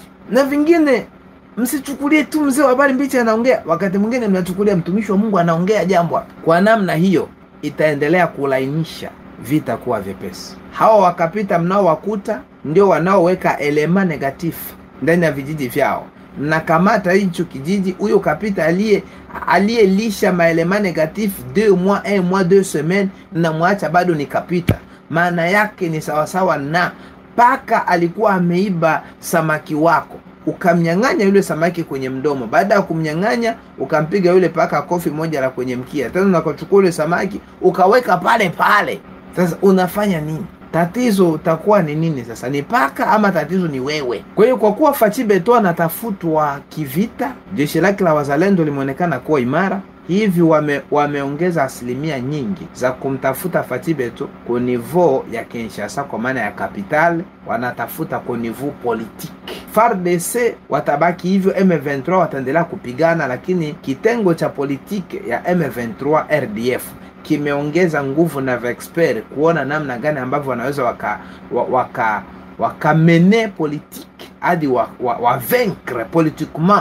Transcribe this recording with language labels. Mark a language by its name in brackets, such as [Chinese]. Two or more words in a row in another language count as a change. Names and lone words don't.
[Swahili] Na vingine msichukulie tu mzee wa habari mbichi anaongea, wakati mwingine mnachukulia mtumishi wa Mungu anaongea jambo hapa. Kwa namna hiyo itaendelea kulainisha vita kuwa vyepesi. Hawa wakapita mnaowakuta ndio wanaoweka elema negatifu ndani ya vijiji vyao. Mnakamata hicho kijiji, huyo kapita aliyelisha maelema negatif [French] 2 mois, 1 mois, 2 semaines, [Swahili] na mwacha bado ni kapita. Maana yake ni sawasawa na paka alikuwa ameiba samaki wako, ukamnyang'anya yule samaki kwenye mdomo. Baada ya kumnyang'anya, ukampiga yule paka kofi moja la kwenye mkia. Tena unakachukua yule samaki ukaweka pale pale. Sasa unafanya nini? Tatizo utakuwa ni nini sasa? Ni paka ama tatizo ni wewe? Kwa hiyo kwa kuwa Fachi Beto anatafutwa kivita, jeshi lake la wazalendo limeonekana kuwa imara, hivi wameongeza asilimia nyingi za kumtafuta Fachi Beto kwa niveau ya Kinshasa, kwa maana ya capital, wanatafuta kwa [French] niveau politique. [Swahili] FARDC watabaki hivyo, M23 wataendelea kupigana, lakini kitengo cha politike ya M23 RDF kimeongeza nguvu na expert kuona namna gani ambavyo wanaweza wakamene politique hadi [French] vaincre politiquement.